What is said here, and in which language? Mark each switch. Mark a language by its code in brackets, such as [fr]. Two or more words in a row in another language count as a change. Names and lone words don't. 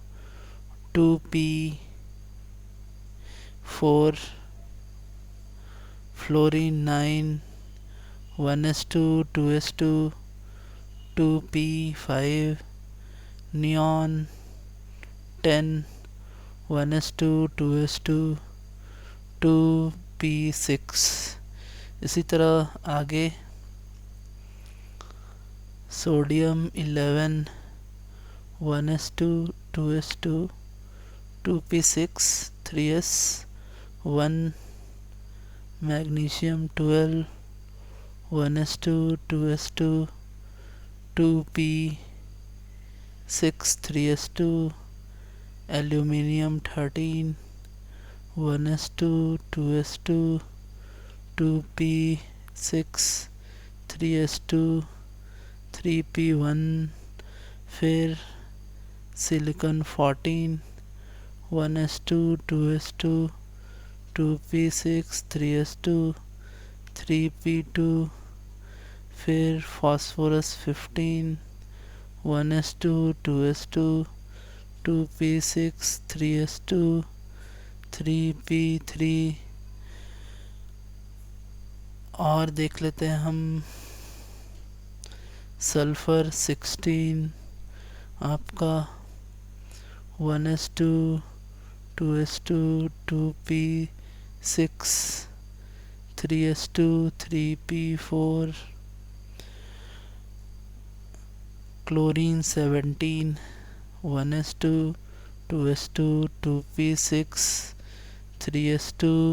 [hi] 2p4, फ्लोरीन 9 1s2 2s2 2p5, नियॉन 10 1s2 2s2 2p6। इसी तरह आगे सोडियम 11 1s2 2s2 2p6 3s 1, मैग्नीशियम 12 1s2 2s2 2p6 3s2, एल्यूमिनियम 13 1s2 2s2 2p6 3s2 3p1, फिर सिलिकॉन 14 1s2 2s2 2p6 3s2 3p2, फिर फास्फोरस 15 1s2 2s2 2p6 3s2 3p3, और देख लेते हैं हम सल्फर 16 आपका 1s2 2s2 2p6 3s2 3p4, क्लोरीन 17 1s2 2s2 2p6 3s2